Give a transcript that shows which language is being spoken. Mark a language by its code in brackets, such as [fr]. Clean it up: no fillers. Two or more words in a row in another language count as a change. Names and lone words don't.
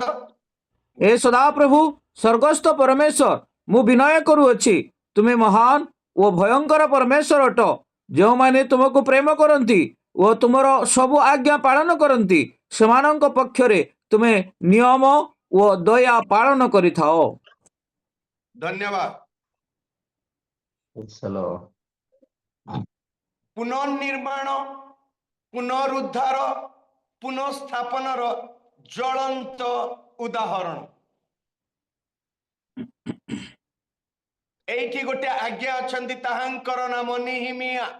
[or] ଏ ସଦାପ୍ରଭୁ ସ୍ୱର୍ଗସ୍ଥ ପରମେଶ୍ୱର, ମୁଁ ବିନୟ କରୁଅଛି, ତୁମେ ମହାନ ଓ ଭୟଙ୍କର ପରମେଶ୍ୱର ଅଟ। ଯେଉଁମାନେ ତୁମକୁ ପ୍ରେମ କରନ୍ତି ଓ ତୁମର ସବୁ ଆଜ୍ଞା ପାଳନ କରନ୍ତି, ସେମାନଙ୍କ ପକ୍ଷରେ ତୁମେ ନିୟମ ଓ ଦୟା ପାଳନ କରିଥାଅ। धन्यवाद। [en] Praise the Lord. [or] ପୁନର୍ନିର୍ମାଣ, ପୁନରୁଦ୍ଧାର, ପୁନର୍ସ୍ଥାପନର ଜ୍ୱଳନ୍ତ ଉଦାହରଣ ଏଠି ଗୋଟେ ଆଜ୍ଞା ଅଛନ୍ତି ତାହାଙ୍କର ନାମ ନିହିମିୟା